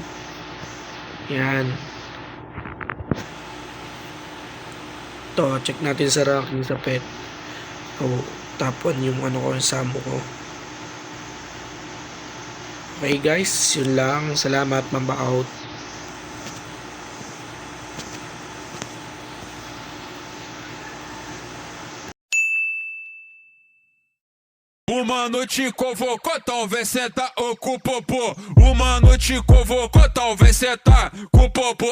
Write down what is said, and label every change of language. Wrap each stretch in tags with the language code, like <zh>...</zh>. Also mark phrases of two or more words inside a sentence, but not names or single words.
<tl>Yan. To, check natin sa ranking sa pet. Top 1 yung ano ko, yung Samu ko. Okay guys, yun lang. Salamat, Mamba out.</tl> <pt>Uma noite convocou, talvez senta ou com o popô. Uma noite convocou, talvez senta com o popô.</pt>